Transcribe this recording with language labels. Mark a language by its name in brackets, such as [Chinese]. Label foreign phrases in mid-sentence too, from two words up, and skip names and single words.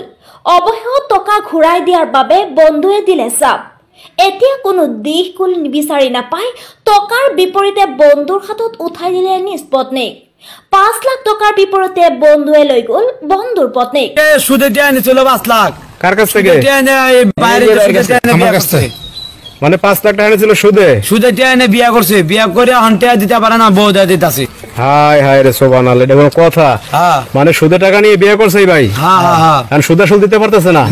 [Assamese] অৱশেষত টকা ঘূৰাই দিয়াৰ বাবে বন্ধুৱে দিলে চাপ। এতিয়া কোনো দিশ কুল বিচাৰি নাপায় টকাৰ বিপৰীতে বন্ধুৰ হাতত উঠাই দিলে নিজ পত্নীক। ৫ লাখ টকাৰ বিপৰীতে বন্ধুৱে লৈ গ'ল বন্ধুৰ পত্নীক। সুদে দিয়া আনিছিল ৫ লাখ। [Bangla] কার কাছ থেকে? আমার কাছ থেকে। মানে ৫ লাখ টাকা ছিল সুদে? সুদে দিয়া এনে বিয়া করছে, বিয়া করে হন্তে দিতে পারে না বৌ দিতাছে। হায় হায় রে সুবহানাল্লাহ, এটা কোনো কথা? মানে সুদে টাকা নিয়ে বিয়ে করছে ভাই? হ্যাঁ হ্যাঁ হ্যাঁ। আর সুদ আসল দিতে পারতেছে না?